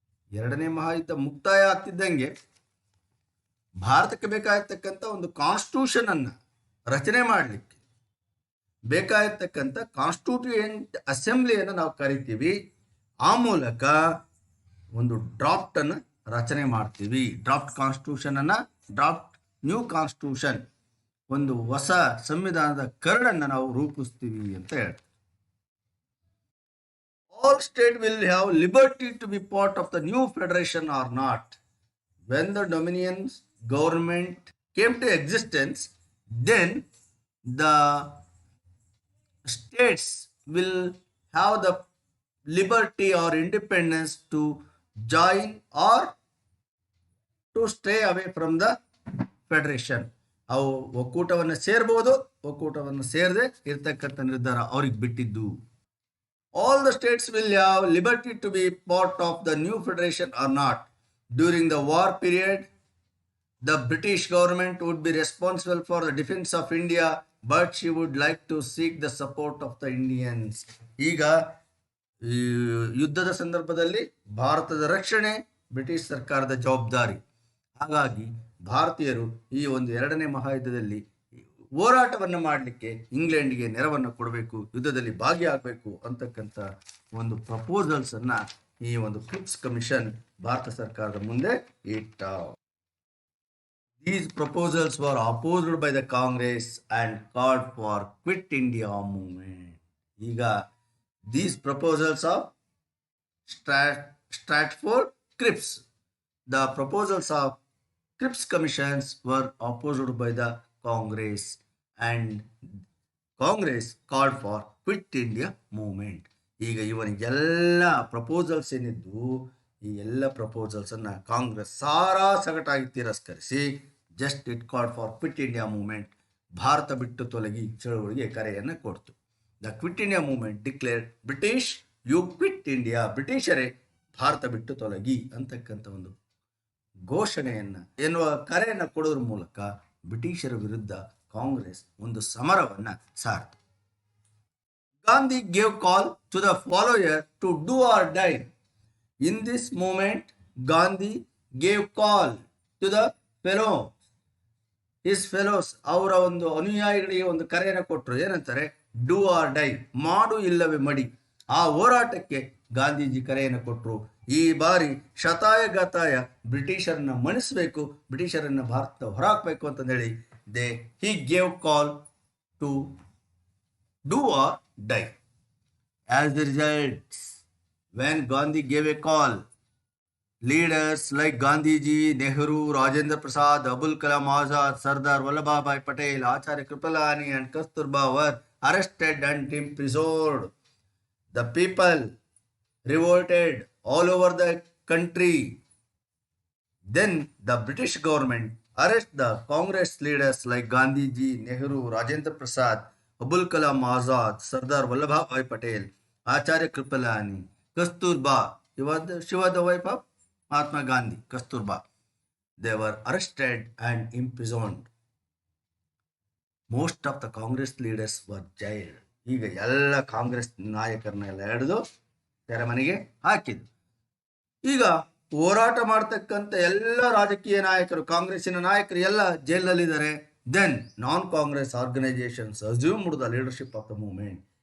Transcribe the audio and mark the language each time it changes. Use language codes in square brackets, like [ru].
[kn] ಎರಡನೇ ಮಹಾಯುದ್ಧ ಮುಕ್ತಾಯ ಆಗ್ತಿದ್ದಂಗೆ ಭಾರತಕ್ಕೆ ಬೇಕಾಗಿರ್ತಕ್ಕಂಥ ಒಂದು ಕಾನ್ಸ್ಟಿಟ್ಯೂಷನ್ ಅನ್ನು ರಚನೆ ಮಾಡಲಿಕ್ಕೆ ಬೇಕಾಗಿರ್ತಕ್ಕಂಥ ಕಾನ್ಸ್ಟಿಟ್ಯೂಯೆಂಟ್ ಅಸೆಂಬ್ಲಿಯನ್ನು ನಾವು ಕರಿತೀವಿ. ಆ ಮೂಲಕ ಒಂದು ಡ್ರಾಫ್ಟ್ ಅನ್ನು ರಚನೆ ಮಾಡ್ತೀವಿ. ಡ್ರಾಫ್ಟ್ ಕಾನ್ಸ್ಟಿಟ್ಯೂಷನ್ ಅನ್ನ, ಡ್ರಾಫ್ಟ್ ನ್ಯೂ ಕಾನ್ಸ್ಟಿಟ್ಯೂಷನ್, ಒಂದು ಹೊಸ ಸಂವಿಧಾನದ ಕರಡನ್ನು ನಾವು ರೂಪಿಸ್ತೀವಿ ಅಂತ ಹೇಳ್ತೀವಿ. [en] All state will have liberty to be part of the new federation or not. When the Dominion government came to existence, then the states will have the liberty or independence to join or to stay away from the federation. [kn] ಅವು ಒಕ್ಕೂಟವನ್ನು ಸೇರ್ಬೋದು, ಒಕ್ಕೂಟವನ್ನು ಸೇರದೆ ಇರ್ತಕ್ಕಂಥ ನಿರ್ಧಾರ ಅವ್ರಿಗೆ ಬಿಟ್ಟಿದ್ದು. [en] All the states will have liberty to be part of the new federation or not. During the war period, the British government would be responsible for the defense of India, but she would like to seek the support of the Indians. [kn] ಈಗ ಈ ಯುದ್ಧದ ಸಂದರ್ಭದಲ್ಲಿ ಭಾರತದ ರಕ್ಷಣೆ British ಸರ್ಕಾರದ ಜವಾಬ್ದಾರಿ. ಹಾಗಾಗಿ ಭಾರತೀಯರು ಈ ಒಂದು ಎರಡನೇ ಮಹಾಯುದ್ಧದಲ್ಲಿ ಹೋರಾಟವನ್ನು ಮಾಡಲಿಕ್ಕೆ ಇಂಗ್ಲೆಂಡ್ಗೆ ನೆರವನ್ನು ಕೊಡಬೇಕು, ಯುದ್ಧದಲ್ಲಿ ಭಾಗಿಯಾಗಬೇಕು ಅಂತಕ್ಕಂಥ ಒಂದು ಪ್ರಪೋಸಲ್ಸ್ ಅನ್ನ ಈ ಒಂದು ಕ್ರಿಪ್ಸ್ ಕಮಿಷನ್ ಭಾರತ ಸರ್ಕಾರದ ಮುಂದೆ ಇಟ್ಟ. [en] These proposals were opposed by the Congress and called for Quit India movement. [kn] ಈಗ [en] these proposals of Stratford Cripps, the proposals of Cripps commissions were opposed by the Congress and Congress called for Quit India movement. [kn] ಈಗ ಇವನಿಗೆಲ್ಲ proposals ಏನಿದ್ದು ಈ ಎಲ್ಲ proposals ಅನ್ನ ಕಾಂಗ್ರೆಸ್ ಸಾರಾ ಸಗಟಾಗಿ ತಿರಸ್ಕರಿಸಿ [en] just it called for quit India movement, [kn] Bharat ಬಿಟ್ಟು ತೊಲಗಿ ಚಳುವಳಿಗೆ ಕರೆಯನ್ನು ಕೊಡ್ತು. [en] the quit India movement declared British you quit India, [kn] ಬ್ರಿಟಿಷರೇ Bharat ಬಿಟ್ಟು ತೊಲಗಿ ಅಂತಕ್ಕಂಥ ಒಂದು ಘೋಷಣೆಯನ್ನ ಎನ್ನುವ ಕರೆಯನ್ನು ಕೊಡೋದ್ರ ಮೂಲಕ ಬ್ರಿಟಿಷರ ವಿರುದ್ಧ ಕಾಂಗ್ರೆಸ್ ಒಂದು ಸಮರವನ್ನ ಸಾರ್ತು. [en] Gandhi gave call to the follower to do or die. In this moment Gandhi gave call to the fellows, [kn] ಅವರ ಒಂದು ಅನುಯಾಯಿಗಳಿಗೆ ಒಂದು ಕರೆಯನ್ನು ಕೊಟ್ಟರು. ಏನಂತಾರೆ? [en] do or die, [kn] ಮಾಡು ಇಲ್ಲವೇ ಮಡಿ. ಆ ಹೋರಾಟಕ್ಕೆ ಗಾಂಧೀಜಿ ಕರೆಯನ್ನು ಕೊಟ್ಟರು. ಈ ಬಾರಿ ಶತಾಯಗತಾಯ ಬ್ರಿಟಿಷರನ್ನ ಮಣಿಸಬೇಕು, ಬ್ರಿಟಿಷರನ್ನ ಭಾರತ ಹೊರಹಾಕಬೇಕು ಅಂತಂದೇಳಿ [en] he gave call to do or die. As the result, when Gandhi gave a call, leaders like Gandhiji, Nehru, Rajendra Prasad, Abul Kalam Azad, Sardar Vallabhbhai Patel, Acharya Kripalani and Kasturba were arrested and imprisoned. The people revolted all over the country. Then the British government arrest the Congress leaders like Gandhiji, Nehru, Rajendra Prasad, Abul Kalam Azad, Sardar Vallabhbhai Patel, Acharya Kripalani, Kasturba. She was the wife of Mahatma Gandhi, Kasturba. They were arrested and imprisoned. Most of the Congress leaders were jailed. [kn] ಈಗ ಎಲ್ಲ ಕಾಂಗ್ರೆಸ್ ನಾಯಕರನ್ನೆಲ್ಲ ಹಿಡಿದು ಸೆರೆಮನೆಗೆ ಹಾಕಿದ್ರು. ಈಗ ಹೋರಾಟ ಮಾಡ್ತಕ್ಕಂಥ ಎಲ್ಲ ರಾಜಕೀಯ ನಾಯಕರು, ಕಾಂಗ್ರೆಸ್ಸಿನ ನಾಯಕರು ಎಲ್ಲ ಜೈಲಲ್ಲಿದ್ದಾರೆ. [en] Then non Congress organisations assumed the leadership of the movement.